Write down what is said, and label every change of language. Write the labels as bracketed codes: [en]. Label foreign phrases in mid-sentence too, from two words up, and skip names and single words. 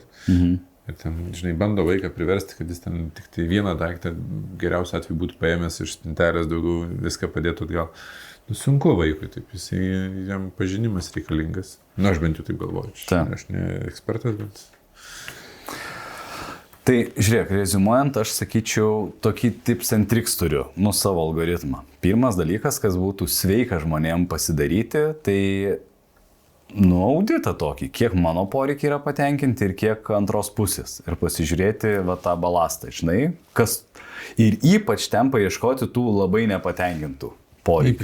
[lt] Ir ten, žinai, bando vaiką priversti, kad jis ten tik tai vieną daiktą geriausiu atveju būtų paėmęs iš spintelės, daugiau viską padėtų atgal. Sunku vaikui, taip, jam pažinimas reikalingas. Aš bent jau taip galvoju. Aš ne ekspertas, bet... Tai, žiūrėk, reziumuojant, aš sakyčiau, tokį [en] tips and tricks [lt] turiu, savo algoritmą. Pirmas dalykas, kas būtų sveika žmonėm pasidaryti, tai... auditą tokį, kiek mano poreikiai yra patenkinti ir kiek antros pusės. Ir pasižiūrėti tą balastą, žinai, kas... Ir ypač ten paieškoti tų labai nepatenkintų poreikių.